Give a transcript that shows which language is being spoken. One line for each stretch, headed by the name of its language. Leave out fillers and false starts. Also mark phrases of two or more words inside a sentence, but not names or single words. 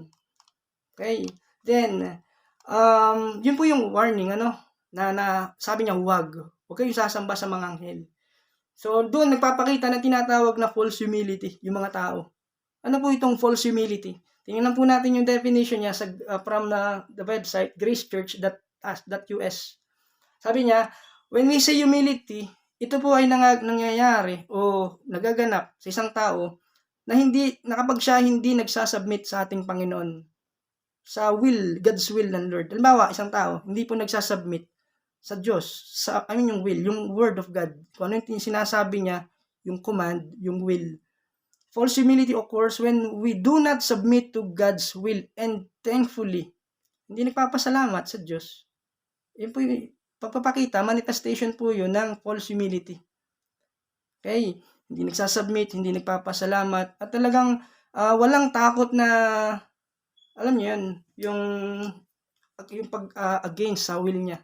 Filipino: Okay. Then, yun po yung warning, na sabi niya, huwag kayong sasamba sa mga anghel. So, doon nagpapakita na tinatawag na
English: false humility,
Filipino: yung mga tao. Ano po itong
English: false humility?
Filipino: Tingnan po natin yung definition niya from
English: the website
Filipino: gracechurch.us. Sabi niya,
English: when we say humility,
Filipino: ito po ay nangyayari o nagaganap sa isang tao na kapag siya hindi nagsasubmit sa ating Panginoon, sa
English: God's will
Filipino: ng Lord. Halimbawa, isang tao, hindi po nagsasubmit sa Diyos, yung will, yung
English: word of God.
Filipino: Kung ano yung sinasabi niya, yung command, yung will.
English: False humility occurs when we do not submit to God's will and thankfully,
Filipino: hindi nagpapasalamat sa Diyos. Yun po yung pagpapakita, manifestation po yun ng
English: false humility.
Filipino: Okay? Hindi nagsasubmit, hindi nagpapasalamat, at talagang walang takot na, alam niyo yun, yung against sa will niya.